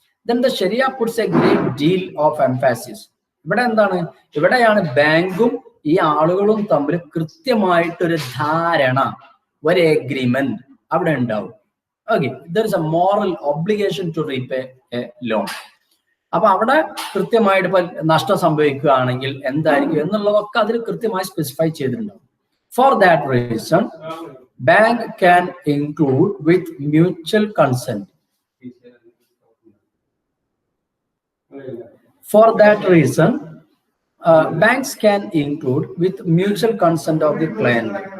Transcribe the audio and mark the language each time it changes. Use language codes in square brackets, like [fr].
[en] Then the Sharia puts a great deal of emphasis. [ml] ഇവിടെ എന്താണ്, ഇവിടെയാണ് ബാങ്കും ഈ ആളുകളും തമ്മിൽ കൃത്യമായിട്ടൊരു ധാരണ, ഒരു എഗ്രിമെന്റ് അവിടെ ഉണ്ടാവും. [en] Okay, there is a moral obligation to repay a loan. [ml] അപ്പൊ അവിടെ കൃത്യമായിട്ട് ഇപ്പൊ നഷ്ടം സംഭവിക്കുകയാണെങ്കിൽ എന്തായിരിക്കും എന്നുള്ളതൊക്കെ അതിൽ കൃത്യമായി സ്പെസിഫൈ ചെയ്തിട്ടുണ്ടാവും. [en] For that reason, bank can include with mutual consent. For that reason, banks can include with mutual consent of the client.